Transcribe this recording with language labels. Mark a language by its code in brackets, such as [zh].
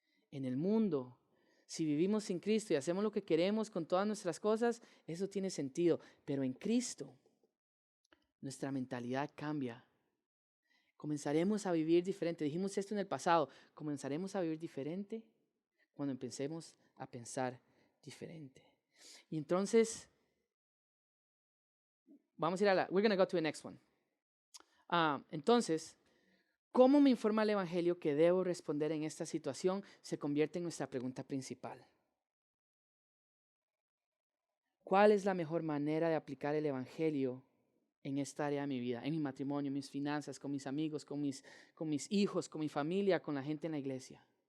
[es] En el mundo, si vivimos sin Cristo y hacemos lo que queremos con todas nuestras cosas, eso tiene sentido. Pero en Cristo, nuestra mentalidad cambia. Comenzaremos a vivir diferente. Dijimos esto en el pasado. Comenzaremos a vivir diferente cuando empecemos a pensar diferente. Y entonces, vamos a ir [en] we're going to go to the next one. [es] Entonces, ¿cómo me informa el Evangelio que debo responder en esta situación? Se convierte en nuestra pregunta principal. ¿Cuál es la mejor manera de aplicar el Evangelio en esta área de mi vida? En mi matrimonio, en mis finanzas, con mis amigos, con mis hijos, con mi familia, con la gente en la iglesia.